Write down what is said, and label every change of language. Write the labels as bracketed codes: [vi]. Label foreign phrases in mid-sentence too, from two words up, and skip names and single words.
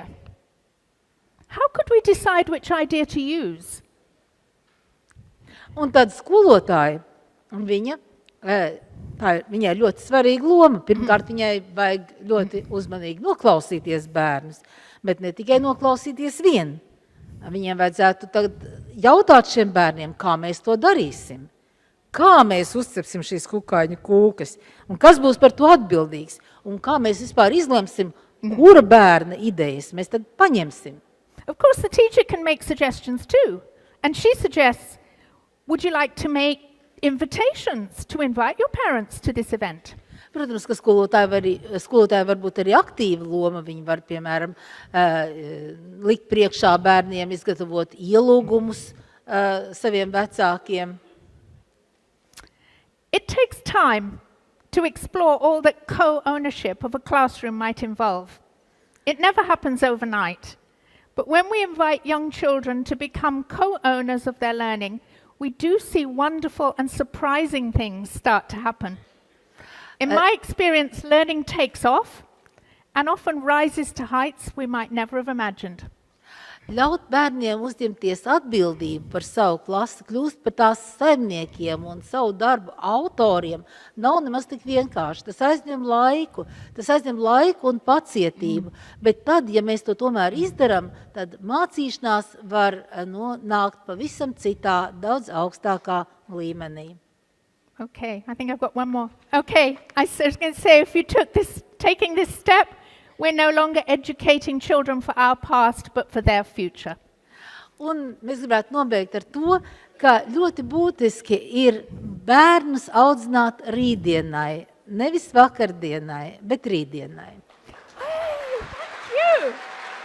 [en] How could we decide which idea to use? [lv] Un tad skolotāja, viņai ļoti svarīga loma. Pirmkārt, viņai vajag ļoti uzmanīgi noklausīties bērnus, bet ne tikai noklausīties vien. Viņiem vajadzētu tagad jautāt šiem bērniem, kā mēs to darīsim. Kā mēs uzcepsim šīs kukaiņu kūkas, un kas būs par to atbildīgs, un kā mēs vispār izlemsim, kura bērna idejas mēs tad paņemsim. [en] Of course, the teacher can make suggestions too. And she suggests, would you like to make invitations to invite your parents to this event? [lv] Protams, ka skolotāji var būt arī aktīva loma. Viņi var, piemēram, likt priekšā bērniem, izgatavot ielūgumus saviem vecākiem. [en] It takes time to explore all that co-ownership of a classroom might involve. It never happens overnight. But when we invite young children to become co-owners of their learning, we do see wonderful and surprising things start to happen. In my experience, learning takes off and often rises to heights we might never have imagined. [lv] Ļaut bērniem uzņemties atbildību par savu klasi, kļūst par tās saimniekiem un savu darbu autoriem, nav nemaz tik vienkārši. Tas aizņem laiku un pacietību, bet tad, ja mēs to tomēr izdaram, tad mācīšanās var nākt pavisam citā, daudz augstākā līmenī. [en] Okay, I think I've got one more. Okay, I was going to say, if you taking this step, we're no longer educating children for our past, but for their future. [lv] Un mēs gribētu nobeigt ar to, ka ļoti būtiski ir bērnus audzināt rītdienai, nevis vakardienai, bet rītdienai. [en] Hey, thank you!